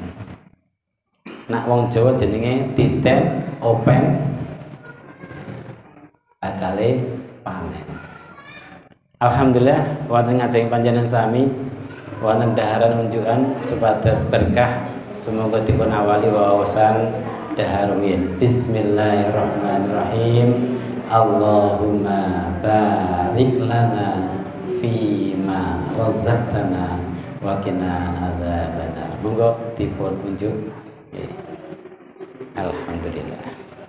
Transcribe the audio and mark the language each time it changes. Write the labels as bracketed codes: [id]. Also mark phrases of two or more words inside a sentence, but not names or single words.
[jv] Nak wong Jawa jenenge titen open bakale panen. Alhamdulillah wonten ngajeng panjenengan sami wonten daharan unjukan supados berkah. Semoga dipun awali wawasan daharumin. [ar] بسم الله الرحمن الرحيم. اللهم بارك لنا فيما رزقتنا وقنا عذاب النار. [jv] Monggo dipun unjuk. Alhamdulillah.